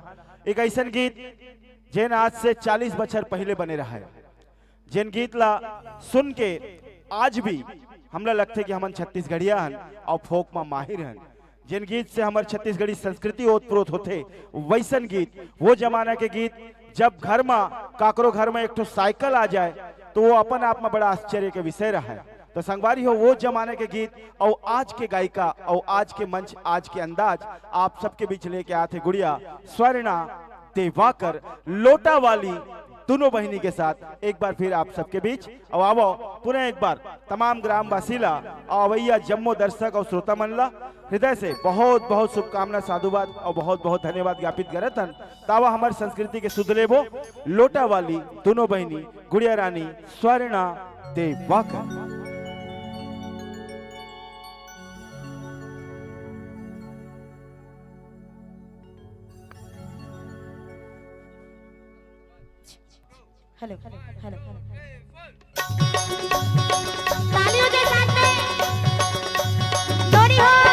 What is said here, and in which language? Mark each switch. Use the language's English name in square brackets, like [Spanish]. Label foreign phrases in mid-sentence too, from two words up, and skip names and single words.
[Chhattisgarhi] एक ऐसा गीत जेन आज से 40 बछर पहले बने रहा है, जिन गीत ला सुन के आज भी हमला लगते कि हमन छत्तीसगढ़िया हन और फोक में माहिर हन। जिन गीत से हमार छत्तीसगढ़ी संस्कृति ओतप्रोत होते वैसन गीत, वो जमाना के गीत जब घर में काकरो घर में एक ठो साइकिल आ जाए तो वो अपन आप में बड़ा आश्चर्य के विषय रहा है। तो संगवारी हो वो जमाने के गीत और आज के गायिका और आज के मंच आज के अंदाज आप सबके बीच लेके आते गुड़िया स्वर्णा देवाकर लोटा वाली दोनों बहिनी के साथ एक बार फिर आप सबके बीच। और आवो पुनः एक बार तमाम ग्रामवासीला और भैया जम्मो दर्शक और श्रोता मनला हृदय से बहुत बहुत शुभकामना साधुवाद और बहुत बहुत धन्यवाद ज्ञापित करत हन। तावा हमारी संस्कृति के सुध लेबो लोटा वाली दोनों बहिनी गुड़िया रानी स्वर्णा देवाकर। हेलो हेलो तालियों के साथ में जोड़ी हो।